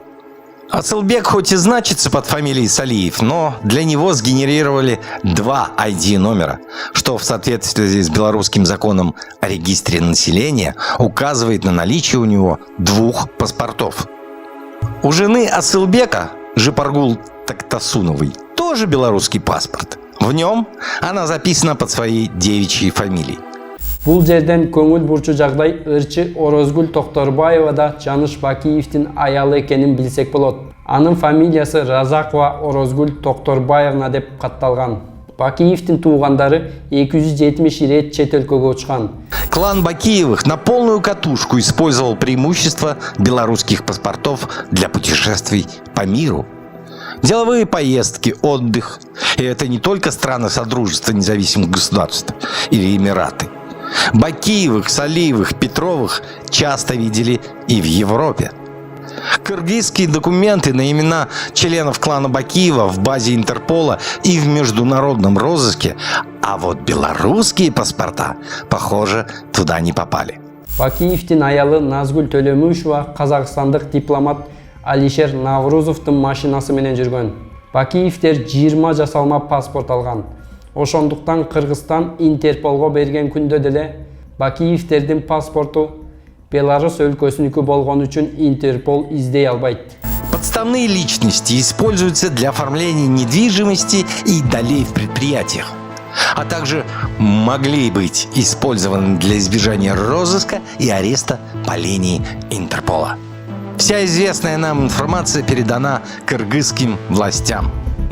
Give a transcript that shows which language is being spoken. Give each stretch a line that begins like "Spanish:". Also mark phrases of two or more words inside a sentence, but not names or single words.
Russian: Асылбек хоть и значится под фамилией Салиев, но для него сгенерировали 2 ID-номера, что в соответствии с белорусским законом о регистре населения указывает на наличие у него 2 паспортов. У жены Асылбека, Жипаргул Тактасуновой, тоже белорусский паспорт. В нем она записана под своей девичьей фамилией.
Kyrgyz: Бул жерден көңүл бурчу жагдай ырчы Орозгүл Токторбаева да Жаныш Бакиевдин аялы экенин билсек болот. Анын фамилиясы Разакова Орозгүл Токторбаевна деп катталган. Бакиевдин туугандары 270 рет чет өлкөгө учкан.
Russian: Клан Бакиевых на полную катушку использовал преимущества белорусских паспортов для путешествий по миру. Деловые поездки, отдых. И это не только страны Содружества независимых государств или Эмираты. Бакиевых, Салиевых, Петровых часто видели и в Европе. Кыргызские документы на имена членов клана Бакиева в базе Интерпола и в международном розыске, а вот белорусские паспорта, похоже, туда не попали.
Kyrgyz: Бакиевдин аялы Назгүл Төлөмүшева казакстандык дипломат Алишер Наврузовдун машинасы менен жүргөн. Бакиевдер 20 жасалма паспорт алган. Ошондуктан Кыргызстан Интерполго берген күндө деле Бакиевдердин паспорту Беларусь өлкөсүнүкү болгон үчүн Интерпол издей албайт.
Russian: Подставные личности используются для оформления недвижимости и долей в предприятиях, а также могли быть использованы для избежания розыска и ареста по линии Интерпола. Вся известная нам информация передана кыргызским властям.